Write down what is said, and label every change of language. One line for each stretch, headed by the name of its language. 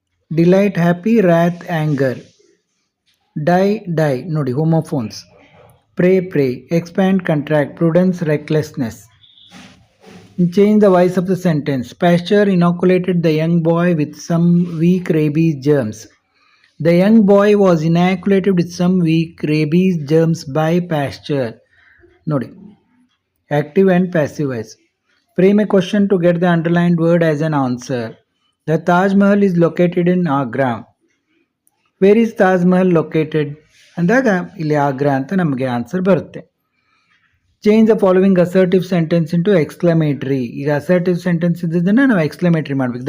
English: Delight happy, wrath anger. Die ನೋಡಿ, homophones. Pray expand contract, prudence recklessness. Change the voice of the sentence. Pasteur inoculated the young boy with some weak rabies germs. The young boy was inoculated with some weak rabies germs by Pasteur. Nodi. Active and passive voice. Frame a question to get the underlined word as an answer. The Taj Mahal is located in Agra. Where is Taj Mahal located?
Kannada: ಅಂದಾಗ ಇಲ್ಲಿ ಆಗ್ರಾ ಅಂತ ನಮಗೆ answer ಬರುತ್ತೆ.
English: Change the following assertive sentence into exclamatory.
Kannada: ಈಗ assertive sentence ಇದ್ದದನ್ನು ನಾವು exclamatory ಮಾಡಬೇಕು.